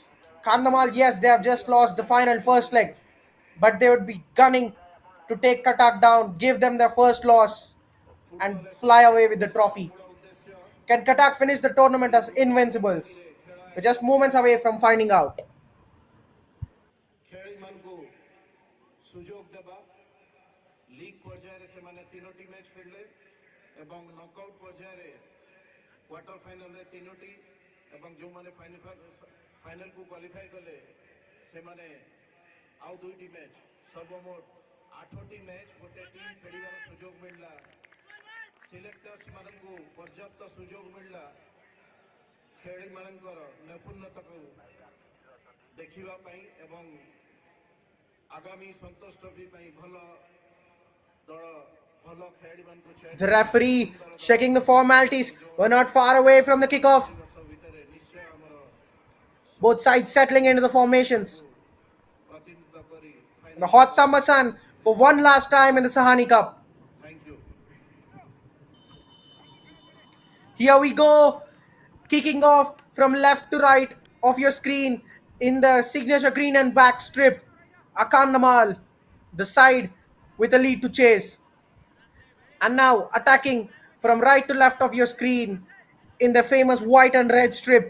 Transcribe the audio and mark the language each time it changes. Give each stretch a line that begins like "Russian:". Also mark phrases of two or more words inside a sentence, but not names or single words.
English: Kandhamal, yes, they have just lost the final first leg, but they would be gunning to take Cuttack down, give them their first loss, and fly away with the trophy. Can Cuttack finish the tournament as invincibles? We're just moments away from finding out.
Odia: ଖେଳାଳିମାନଙ୍କୁ ସୁଯୋଗ ଦେବା ଲିଗ୍ ପର୍ଯ୍ୟାୟରେ ସେମାନେ ତିନୋଟି ମ୍ୟାଚ୍ ଖେଳିଲେ ଏବଂ ନକଆଉଟ୍ ପର୍ଯ୍ୟାୟରେ
English: quarter finalରେ
Odia: ତିନୋଟି ଏବଂ ଯେଉଁମାନେ ଫାଇନାଲକୁ କ୍ୱାଲିଫାଏ କଲେ ସେମାନେ ଆଉ ଦୁଇଟି ମ୍ୟାଚ୍ ସର୍ବମୋଟ 8ଟି ମ୍ୟାଚ୍ ଗୋଟେ ଟିମ୍ ଖେଳିବାର ସୁଯୋଗ ମିଳିଲା ସିଲେକ୍ଟର୍ସମାନଙ୍କୁ ପର୍ଯ୍ୟାପ୍ତ ସୁଯୋଗ ମିଳିଲା ଖେଳାଳିମାନଙ୍କର ନୈପୁଣ୍ୟତାକୁ ଦେଖିବା ପାଇଁ ଏବଂ ଆଗାମୀ ସନ୍ତୋଷ ଟ୍ରଫି ପାଇଁ ଭଲ ଦଳ ଭଲ ଖେଳାଳିମାନଙ୍କୁ
English: The referee checking the formalities. We're not far away from the kickoff.
Odia: ବର୍ଷ ଭିତରେ ନିଶ୍ଚୟ ଆମର
English: Both sides settling into the formations.
Odia: ପ୍ରତିନିଧିତ୍ୱ କରି
English: The hot summer sun for one last time in the Sahani Cup. thank you. Here we go. Kicking off from left to right of your screen in the signature green and black strip. Kandhamal, the side with a lead to chase. And now attacking from right to left of your screen in the famous white and red strip.